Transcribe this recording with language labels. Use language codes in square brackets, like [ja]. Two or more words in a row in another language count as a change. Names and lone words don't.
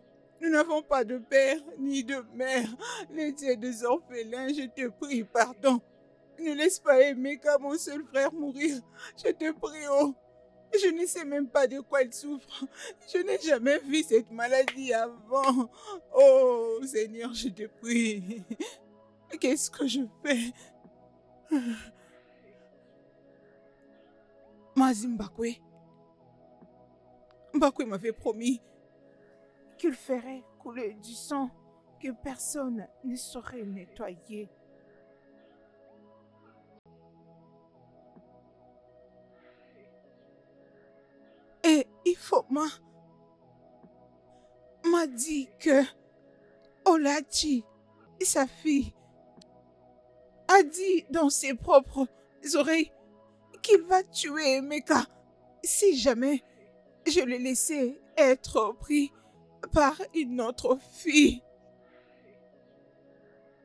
[fr] Nous n'avons pas de père ni de mère. Les dieux des orphelins, je te prie, pardon. Ne laisse pas Emeka, mon seul frère, mourir. Je te prie, oh. Je ne sais même pas de quoi il souffre. Je n'ai jamais vu cette maladie avant. Oh, Seigneur, je te prie. Qu'est-ce que je fais? Mazim Mbakwe. Mbakwe m'avait promis qu'il ferait couler du sang que personne ne saurait nettoyer. Et Ifoma m'a dit que Olachi, sa fille, a dit dans ses propres oreilles qu'il va tuer Emeka si jamais je le laissais être pris par une autre fille.